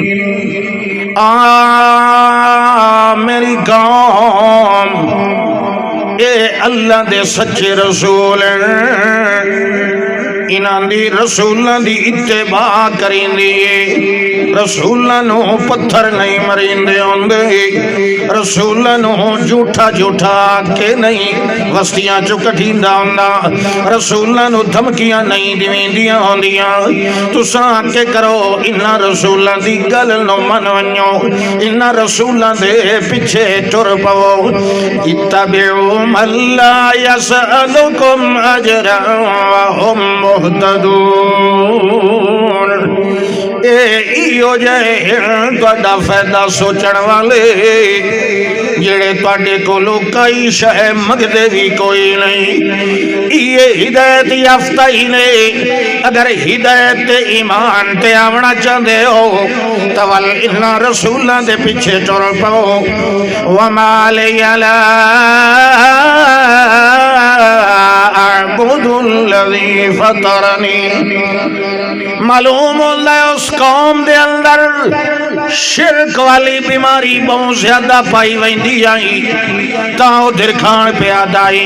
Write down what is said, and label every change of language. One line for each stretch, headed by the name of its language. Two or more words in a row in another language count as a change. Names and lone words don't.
Punjabi: میری قوم اے اللہ دے سچے رسول انہاں دی رسولاں دی اتباع کریندی رسولاں نو پتھر نہیں مریندے ہوندے رسولاں نو جھوٹا کہ نہیں وستیاں چو کٹھیندا ہوندا رسولاں نو دھمکیاں نہیں دیویندیاں ہوندیاں. تساں کے کرو انہاں رسولاں دی گل نو من ونجو انہاں رسولاں دے پیچھے ٹر پو.
Arabic: اتبعوا من لا يسألكم اجرا وهم مہتدون.
Punjabi: ایو جائے تہاڈا فائدہ سوچن والے جڑے تہاڈے کولوں کئی شے منگدے بھی کوئی نہیں. یہ ہدایت یافتہ ہی نے. اگر ہدایت تے ایمان تے آونا چاہندے ہو تو ول انہاں رسولاں دے پیچھے ٹر پو.
Arabic: وما لی لا اعبد الذی فطرنی.
Urdu: معلوم ہوتا ہے
Punjabi: اس قوم دے اندر شرک والی بیماری بہت زیادہ پائی ویندی آئی تاں ادھر کھان پہ آدائی.